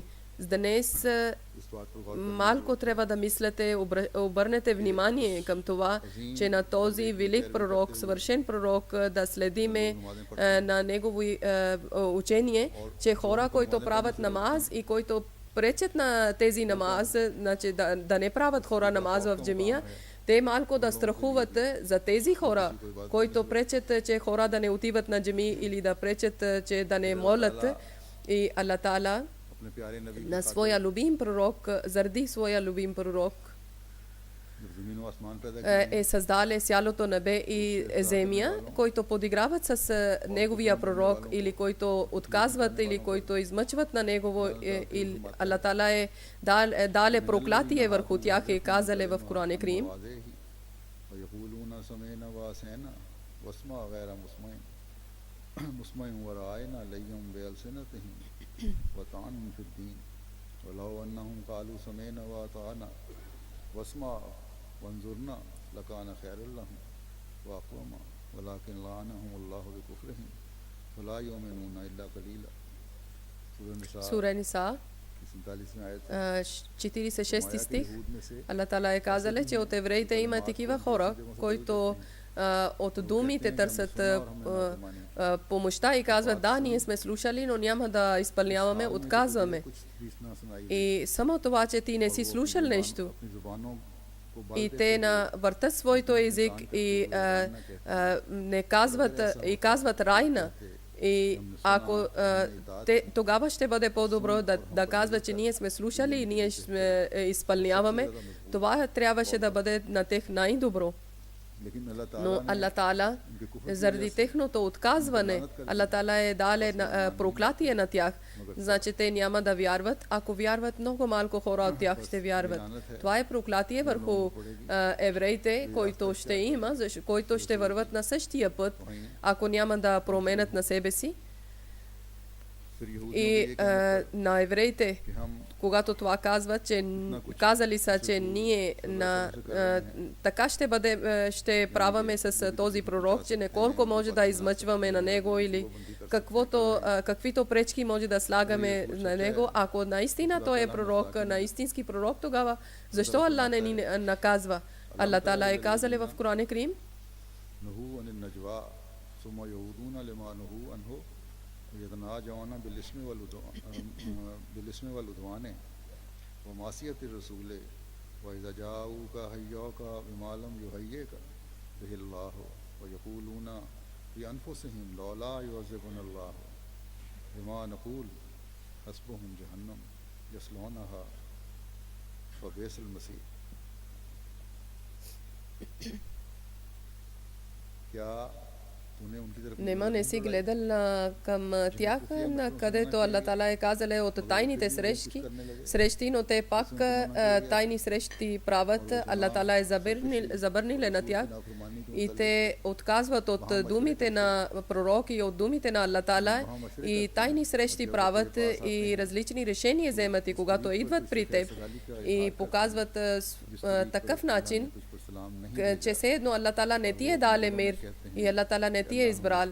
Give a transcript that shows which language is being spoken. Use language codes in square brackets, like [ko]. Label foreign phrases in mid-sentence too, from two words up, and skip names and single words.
[bg] Днес малко трябва да мислите, обърнете внимание към това, че на този велик пророк, съвършен пророк, да следиме на негово учение, че хора, които правят намаз и които пречат на тези намаз, значи да не правят хора намаз в джамия, те малко да страхуват за тези хора, които пречат, че хора да не отиват на джами или да пречат, че да не молят. И Аллах Таала [hi] अपने प्यारे नबी [bg] на своя любим пророк, заради своя любим пророк, [hi] जब जमीन व आसमान पैदा [bg] е създале сялото небе и земя, които подиграват с неговия пророк или които отказват или които измъчват на негово, или Аллах Таала е дале проклятие върху тях и казале в Коран Крим. [ar] ويقولون سمعنا وعصينا واسمع غير مسمع مسمع ورائنا ليهم بألسنتهم وطعنا في الدين ولو أنهم قالوا سمعنا وأطعنا واسمع وانظرنا لكان خيرا لهم وأقوما ولكن لعنهم الله بكفرهم فلا يؤمنون إلا قليلا [bg] Сура Ниса, [hi] 47 आयत [bg] 46 стих. [hi] यहूद में से [bg] Аллах Таала е казал, че от евреите има такива хора, които от думите търсят помощта и казват, да, ние сме слушали, но няма да изпълняваме, отказваме. [hi] कुछ भी ना सुनाई [bg] И само това, че ти не си слушал нещо, [hi] अपनी जुबानों को [bg] и те въртат своето език и не казват райна. И ако тогава ще бъде по-добро да казват, че ние сме слушали и ние сме изпълняваме, това трябваше да бъде на тех най-добро. [hi] लेकिन अल्लाह ताला [bg] Но Аллах Таала, заради техното отказване, Аллах Таала е дале проклятие на тях. Значи те няма да вярват. Ако вярват, много малко хора от тях ще вярват. Това е проклятие върху евреите, който ще има, който ще върват на същия път, ако няма да променят на себе си. [hi] फिर यहूदियों [bg] И на евреите, [hi] कि हम [bg] когато това казват, че казали са, че ние така ще праваме с този пророк, че не колко може да измъчваме на него или каквито пречки може да слагаме на него. Ако наистина той е пророк, на истински пророк, тогава защо Аллах не ни наказва? Аллах Таала е казал в Коран Крим, [ar] نهوا عن النجوى ثم يعودون لما نهوا عنه ويتناجون بالإثم والعدوان ومعصية الرسول وإذا جاءوك حيوك بما لم يحيك به الله ويقولون في أنفسهم لولا يعذبنا الله بما نقول حسبهم جهنم يصلونها فبئس المصير [hi] क्या तूने उनकी तरफ [bg] нема не си гледал към тях, където Аллах Таала е казал от тайните срещи, но те пак тайни срещи правят. Аллах Таала е забранил на тях и те отказват от думите на пророки и от думите на Аллах Таала и тайни срещи правят и различни решения вземат и когато идват при теб и показват такъв начин, че все едно Аллах Тала не ти е дале мир и Аллах Тала не ти е избрал.